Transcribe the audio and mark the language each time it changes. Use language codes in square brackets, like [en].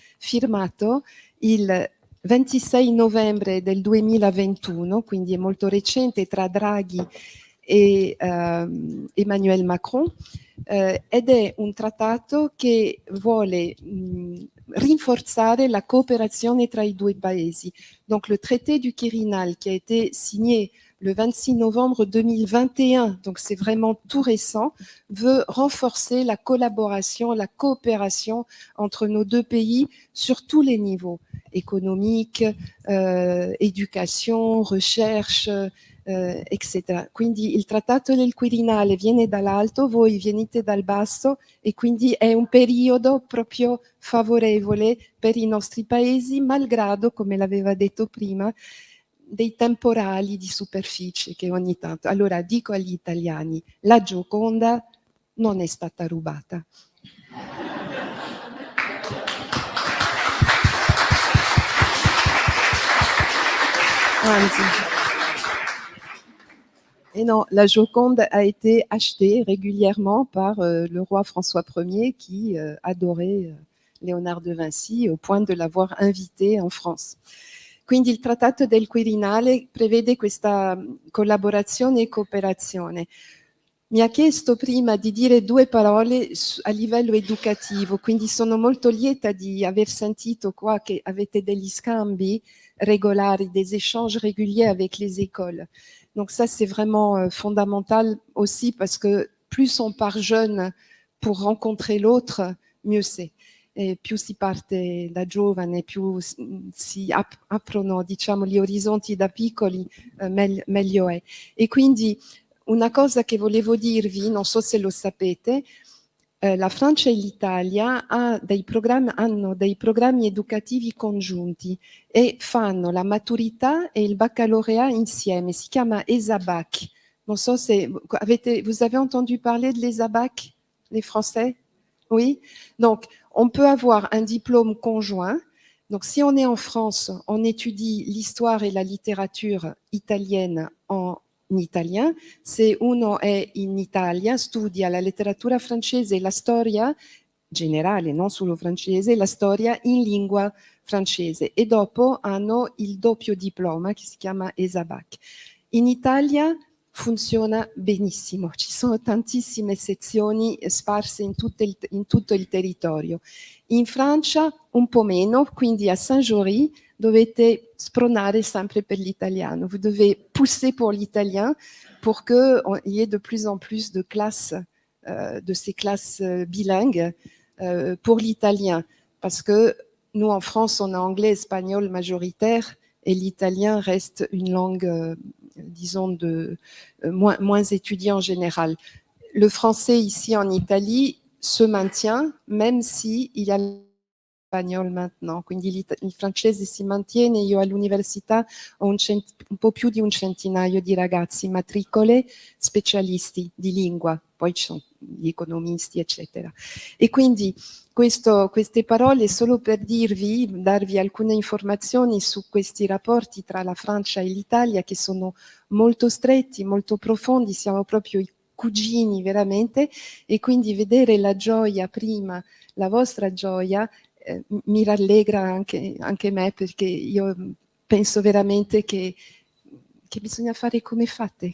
[it] Firmato il 26 novembre del 2021, quindi è molto recente, tra Draghi e Emmanuel Macron, ed è un trattato che vuole rinforzare la coopération tra i due paesi. [fr] Donc le traité du Quirinal qui a été signé le 26 novembre 2021, donc c'est vraiment tout récent, veut renforcer la collaboration, la coopération entre nos deux pays sur tous les niveaux, économique, éducation, recherche, eccetera. [it] Quindi il Trattato del Quirinale viene dall'alto, voi venite dal basso e quindi è un periodo proprio favorevole per i nostri paesi, malgrado, come l'aveva detto prima, dei temporali di superficie che ogni tanto. Allora dico agli italiani, la Gioconda non è stata rubata. Anzi. [fr] Et non, la Joconde a été achetée régulièrement par le roi François Ier qui adorait Léonard de Vinci au point de l'avoir invité en France. [it] Quindi il Trattato del Quirinale prevede questa collaborazione e cooperazione. Mi ha chiesto prima di dire due parole a livello educativo, quindi sono molto lieta di aver sentito qua che avete degli scambi regolari, [fr] des échanges réguliers avec les écoles. Donc ça, c'est vraiment fondamental aussi parce que plus on part jeune pour rencontrer l'autre, mieux c'est. [it] E più si parte da giovane, più si aprono, diciamo, gli orizzonti da piccoli, meglio è. E quindi una cosa che volevo dirvi, non so se lo sapete, la Francia e l'Italia hanno dei programmi educativi congiunti e fanno la maturità e il baccalauréat insieme, si chiama ESABAC. Non so se [fr] vous avez entendu parler de l'ESABAC, les Français? Oui? Donc, on peut avoir un diplôme conjoint. Donc, si on est en France, on étudie l'histoire et la littérature italienne en italien. [it] Se uno è in Italia, studia la letteratura francese e la storia generale, non solo francese, la storia in lingua francese e dopo hanno il doppio diploma che si chiama ESABAC. In Italia funziona benissimo, ci sono tantissime sezioni sparse in tutto il territorio. In Francia un po' meno, quindi a Saint-Jory dovete spronare sempre per l'italiano, [fr] vous devez pousser pour l'italien pour qu'il y ait de plus en plus de classes, de ces classes bilingues pour l'italien, parce que nous en France on a anglais, espagnol majoritaire et l'italien reste une langue disons, moins étudiée en général. Le français ici en Italie se maintient, même s'il y a spagnolo maintenant, [it] quindi il francese si mantiene. Io all'università ho un po' più di un centinaio di ragazzi, matricole, specialisti di lingua, poi ci sono gli economisti, eccetera. E quindi queste parole solo per darvi alcune informazioni su questi rapporti tra la Francia e l'Italia che sono molto stretti, molto profondi, siamo proprio i cugini veramente, e quindi vedere la gioia prima, la vostra gioia, mi rallegra anche me, perché io penso veramente che bisogna fare come fate.